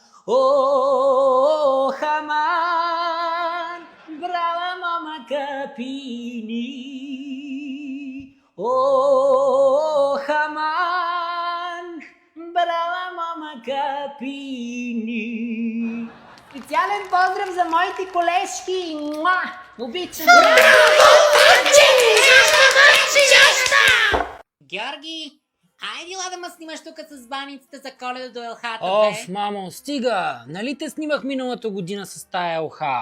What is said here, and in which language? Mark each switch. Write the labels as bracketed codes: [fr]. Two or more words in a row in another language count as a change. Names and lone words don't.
[bg] О, хаман, брала мама капини. О, хаман, брала мама капини. Специален поздрав за моите колежки. Обичам. Георги, айде ла да ме снимаш тук с баницата за Коледа до елхата, бе. Мамо, стига! Нали те снимах миналата година с тая елха?